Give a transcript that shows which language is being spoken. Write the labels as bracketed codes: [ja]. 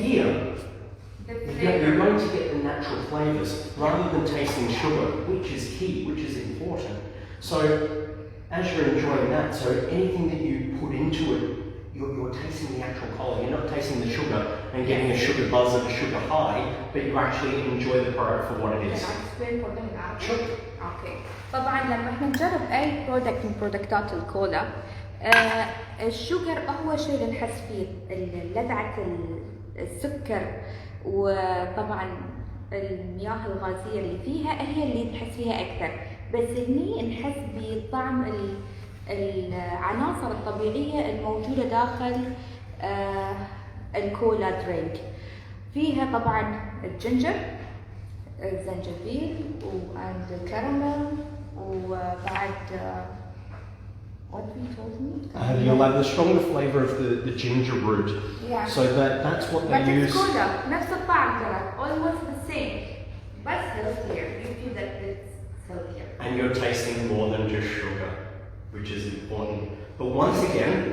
[en] Here, you're going to get the natural flavours rather than tasting sugar, which is key, which is important. So as you're enjoying that, so anything that you put into it, you're tasting the actual cola. You're not tasting the sugar and getting a sugar buzz and a sugar high, but you actually enjoy the product for what it is. Can I explain for them now? Sure. [ar] اوكي. طبعا لما احنا نجرب اي برودكت من برودكتات الكولا، الشوجر اول شيء اللي نحس فيه لذعة السكر، وطبعا المياه الغازية اللي فيها هي اللي نحس فيها اكثر، بس هني نحس بطعم العناصر الطبيعية الموجودة داخل الكولا درينك. فيها طبعا الجنجر، الزنجبيل والكراميل، وبعد [en] what we told me? You'll have the stronger flavour of the ginger root. Yeah. So that's what they But use. it's [ar] كولا نفس الطعم ترى [en] almost the same but healthier. You feel that it's healthier. And you're tasting more than just sugar, which is important. But once again,